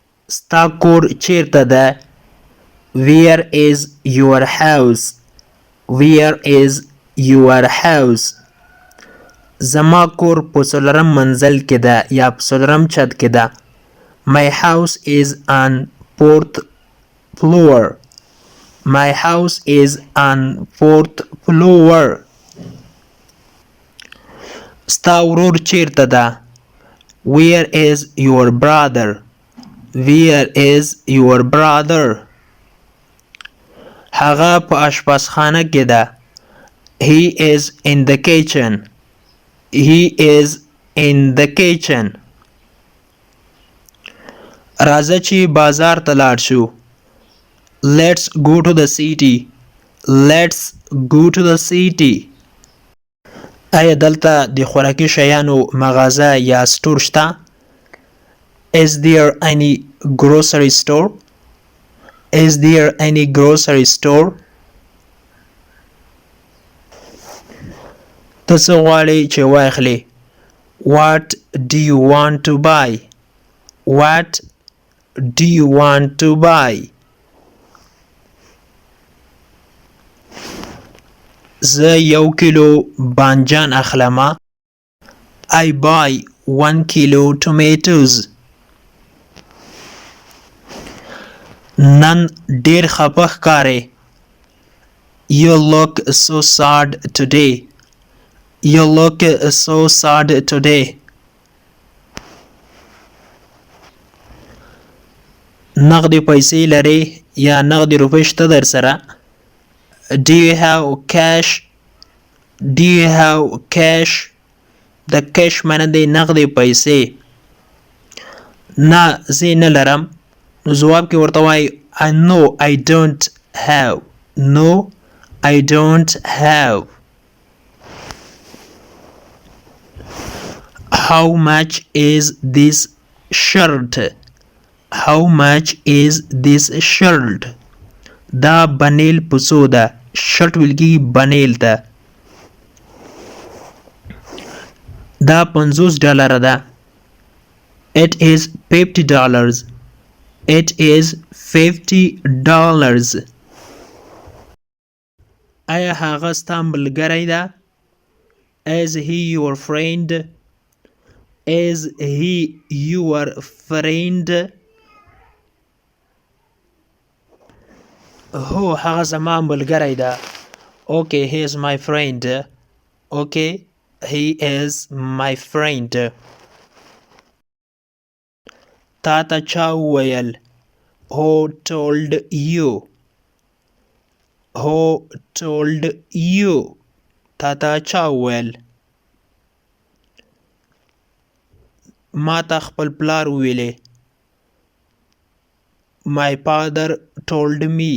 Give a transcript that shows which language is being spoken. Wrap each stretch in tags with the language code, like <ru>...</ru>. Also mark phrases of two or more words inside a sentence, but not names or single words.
<ps>ستا کور چیرته ده؟</ps> <en>Where is your house? Where is your house?</en> <ps>زما کور په څلورم منزل کې ده یا په څلورم چت کې ده.</ps> <en>My house is on fourth floor. My house is on fourth floor.</en> <ps>ستا ورور چیرته ده؟</ps> <en>Where is your brother? Where is your brother?</en> <ps>هغه په اشپزخانه کې ده.</ps> <en>He is in the kitchen. He is in the kitchen.</en> <ps>راځه چې بازار ته لاړ شو.</ps> <en>Let's go to the city. Let's go to the city.</en> <ps>آیا دلته د خوراکي شیانو مغازه یا سټور شته؟</ps> <en>Is there any grocery store? Is there any grocery store?</en> <ps>ته څه غواړې چې واخلې؟</ps> <en>What do you want to buy? What do you want to buy?</en> <ps>زه 1 کیلو بانجان اخلمه.</ps> <en>I buy 1 kilo tomatoes.</en> <ps>نن ډیر خپه ښکارې.</ps> <en>You look so sad today. You look so sad today.</en> <ps>نغدې پیسې لرې یا نغدې روپۍ شته در سره؟</ps> <en>Do you have cash? Do you have cash?</en> <ps>د کش معنی دی نغدې پیسې. نه زه نه لرم. نو جواب کې ورته وایي</ps> <en>No I don't have. No I don't have. How much is this shirt? How much is this shirt?</en> <ps>دا بنیل پسو ده. شرط ویلګي بنیل ده. دا $50 ده.</ps> <en>It is $50. It is $50.</en> <ps>آیا هغه ستا ملګری ده؟</ps> <en>Is he your friend? Is he your friend?</en> <ps>هو هغه زما ملګری ده.</ps> <en>Okay, he is my friend. Okay, he is my friend.</en> <ps>تا ته چا وویل؟</ps> <en>Who told you? Who told you?</en> <ps>تا ته چا وویل؟ ما ته خپل پلار وویلې.</ps> <en>My father told me.</en>